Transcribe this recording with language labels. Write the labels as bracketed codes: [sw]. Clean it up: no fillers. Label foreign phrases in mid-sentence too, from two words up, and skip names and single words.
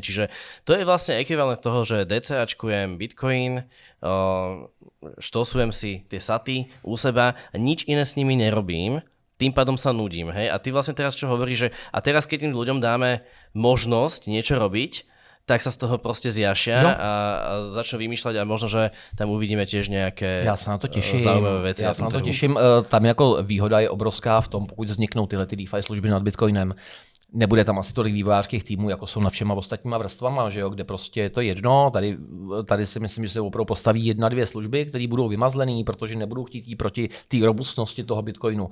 [sk] Čiže to je vlastne ekvivalent toho, že DCAčkujem Bitcoin, štosujem si tie saty u seba a nič iné s nimi nerobím, tým pádom sa nudím. Hej? A ty vlastne teraz čo hovoríš, že a teraz keď tým ľuďom dáme možnosť niečo robiť, tak sa z toho proste zjašia a začnú vymýšľať a možno, že tam uvidíme tiež nejaké zaujímavé veci. [cs] Já se na to těším. Tam jako výhoda je obrovská v tom, pokud vzniknou tyhle ty DeFi služby nad Bitcoinem. Nebude tam asi tolik vývojářských týmů, jako jsou nad všema ostatníma vrstvama, že jo, kde prostě je to jedno. Tady si myslím, že se opravdu postaví 1-2 služby, které budou vymazlený, protože nebudou chtít jít proti té robustnosti toho Bitcoinu.